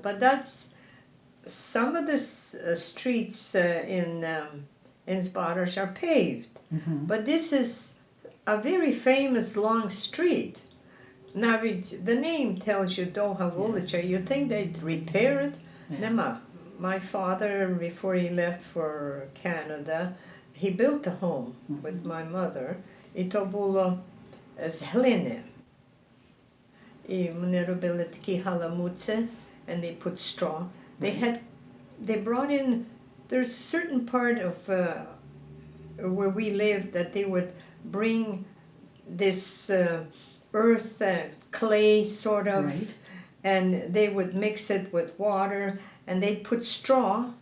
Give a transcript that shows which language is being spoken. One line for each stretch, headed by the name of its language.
English: But that's some of the streets in Sparosh are paved, but this is a very famous long street. Now the name tells you Doha Vulica. You think they'd repair it? Yeah.
Ukrainian: Nema.
English: My father, before he left for Canada, he built a home with my mother.
Ukrainian: I to було з глини. І вони робили такі халамуці,
English: and they put straw. They brought in, there's a certain part of where we lived that they would bring this earth, clay sort of, Right. and they would mix it with water, and they'd put straw